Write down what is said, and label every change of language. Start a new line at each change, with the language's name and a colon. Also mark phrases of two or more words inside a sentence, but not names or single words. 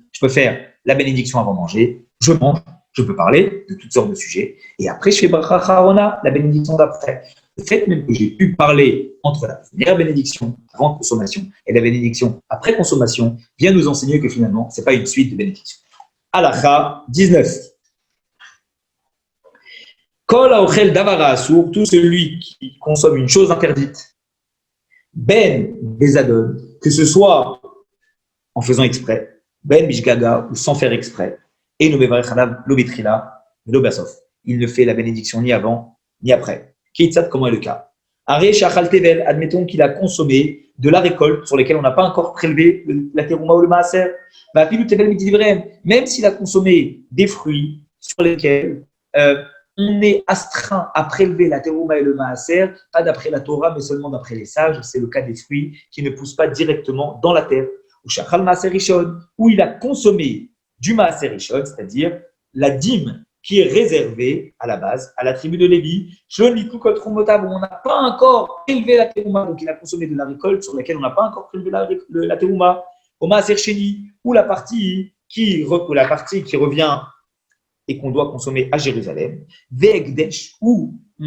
French: Je peux faire la bénédiction avant manger, je mange, je peux parler de toutes sortes de sujets, et après je fais
Hebrew: ברכה אחרונה,
French: la bénédiction d'après. Le fait même que j'ai pu parler entre la première bénédiction avant consommation et la bénédiction après consommation vient nous enseigner que finalement, ce n'est pas une suite de bénédictions.
Hebrew: הלכה 19. כל האוכל דבר אסור,
French: tout celui qui consomme une chose interdite,
Hebrew: בין בזדון,
French: que ce soit en faisant exprès,
Hebrew: בין בשגגה
French: ou sans faire exprès, et
Hebrew: אינו מברך עליו לא בתחלה לא בסוף.
French: Il ne fait la bénédiction ni avant ni après. Keitzad, comment est le cas?
Hebrew: הרי שאכל טבל,
French: admettons qu'il a consommé de la récolte sur laquelle on n'a pas encore prélevé la terouma ou le maaser. Même s'il a consommé des fruits sur lesquels on est astreint à prélever la terouma et le maaser, pas d'après la Torah, mais seulement d'après les sages. C'est le cas des fruits qui ne poussent pas directement dans la terre.
Hebrew: או שאכל מעשר ראשון,
French: où il a consommé du
Hebrew: מעשר ראשון,
French: c'est-à-dire la dîme qui est réservé à la base, à la tribu de Lévi, où on n'a pas encore prélevé la terouma, donc il a consommé de la récolte sur laquelle on n'a pas encore prélevé la terouma, au
Hebrew: מעשר שני,
French: ou la partie qui revient et qu'on doit consommer à Jérusalem, Ve'ekdesh, où